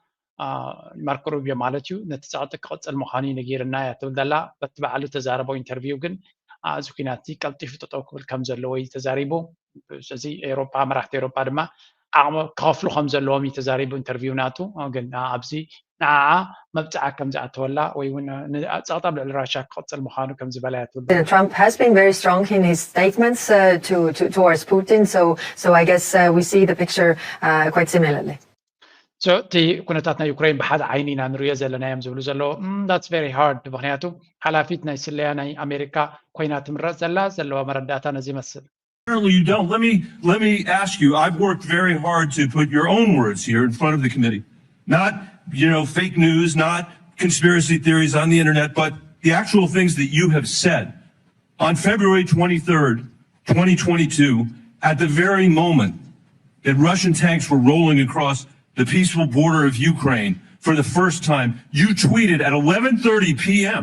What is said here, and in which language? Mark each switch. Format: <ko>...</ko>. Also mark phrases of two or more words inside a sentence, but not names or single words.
<ti>ማርኮ ሩቢዮ ማለት እዩ ነቲ ፀቕጢ ክቕፅል ምዃኑ ነጊርና እያ ትብል ዘላ በቲ በዓሉ ተዛረቦ ኢንተርቪው ግን እዚ ኩናት ቀልጢፉ ጠጠው ክብል ከም ዘለዎ እዩ ተዛሪቡ ስለዚ ኤውሮፓ መራሕቲ ኤውሮፓ ድማ ዓቕሚ ክኸፍሉ ከም ዘለዎም እዩ ተዛሪቡ ኢንተርቪው ናቱ ግን ኣብዚ ንዓዓ መብፅዓ ከም ዝኣተወላ ወይ እውን ፀቕጢ ኣብ ልዕሊ ራሽያ ክቕፅል ምዃኑ ከም ዝበላ እያ ትብል</ti> <en>President Trump has been very strong in his statements towards Putin, so I guess we see the picture quite similarly.</en> <ti>So ti ኩነታት ናይ ዩክሬን ብሓደ ዓይኒ ኢና ንሪኦ ዘለና እዮም ዝብሉ ዘለዉ</ti> <en>that's very hard</en> <ti>ምክንያቱ ሓላፊት ናይ ስለያ ናይ ኣሜሪካ ኮይና ትምረፅ ዘላ ዘለዋ መረዳእታ ነዚ ይመስል</ti> <en>Apparently you don't. Let me ask you, I've worked very hard to put your own words here in front of the committee. Not, fake news, not conspiracy theories on the internet, but the actual things that you have said. On February 23rd, 2022, at the very moment that Russian tanks were rolling across the peaceful border of Ukraine for the first time, you tweeted at 11:30 p.m.</en>